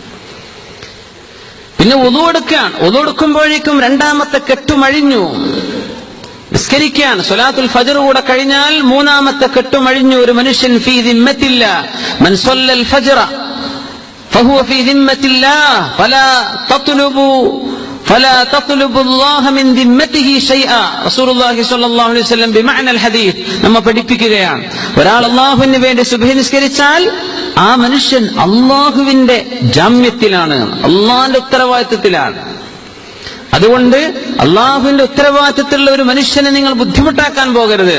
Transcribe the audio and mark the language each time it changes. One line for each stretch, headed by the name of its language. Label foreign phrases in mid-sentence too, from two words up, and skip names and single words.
Malayalam: പിന്നെ വുളു എടുക്കുമ്പോഴേക്കും 2ാമത്തെ കെട്ടുമഴിഞ്ഞു. നിസ്കരിക്കാൻ
Arabic: صلاة الفجر
Malayalam: കൂടെ കഴിഞ്ഞാൽ 3ാമത്തെ കെട്ടുമഴിഞ്ഞു. ഒരു മനുഷ്യൻ
Arabic: في ذمة الله من صلى الفجر فهو في ذمة الله فلا تطلبوا الله من ذمته شيئا. رسول الله صلى الله عليه وسلم بمعنى الحديث
Malayalam: നമ്മെ പഠിപ്പിക്കുകയാണ്, ഒരാൾ അല്ലാഹുവിന് വേണ്ടി സുബ്ഹി നിസ്കരിച്ചാൽ ആ മനുഷ്യൻ അല്ലാഹുവിന്റെ ജാമ്യത്തിലാണ്, അല്ലാഹുവിന്റെ ഉത്തരവാദിത്തത്തിലാണ്. അതുകൊണ്ട് അല്ലാഹുവിന്റെ ഉത്തരവാദിത്തത്തിലുള്ള ഒരു മനുഷ്യനെ നിങ്ങൾ ബുദ്ധിമുട്ടാക്കാൻ പോകരുത്.